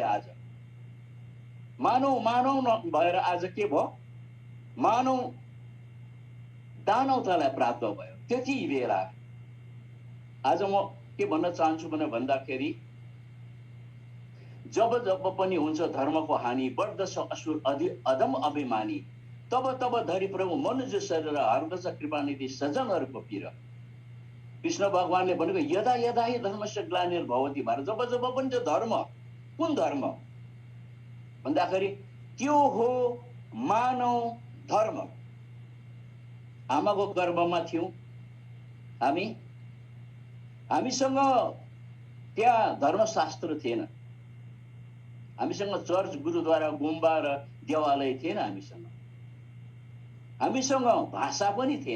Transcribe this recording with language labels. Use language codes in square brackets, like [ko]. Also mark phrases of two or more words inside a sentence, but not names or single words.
[ne] आज मानव नभएर आज के भयो? मानव दानवतालाई प्राप्त भयो। त्यति बेला आज म के भन्न चाहन्छु भने भन्दाखेरि, जब जब पनि हुन्छ धर्मको हानि, बढ्दछ असुर अधम अभिमानी, तब तब धरि प्रभु मनुष्य शरीर हर्दछ कृपानिधि सज्जनहरूको पिर। कृष्ण भगवानले भनेको [sa] यदा यदा हि धर्मस्य ग्लानिर्भवति भारत। [ne] जब जब पनि त्यो धर्म, कुन धर्म भन्दाखेरि त्यो हो मानव धर्म। आमाको गर्भमा थियौँ हामीसँग त्यहाँ धर्मशास्त्र थिएन, हामीसँग चर्च, गुरुद्वारा, गुम्बा र देवालय थिएन, हामीसँग भाषा पनि थिएन।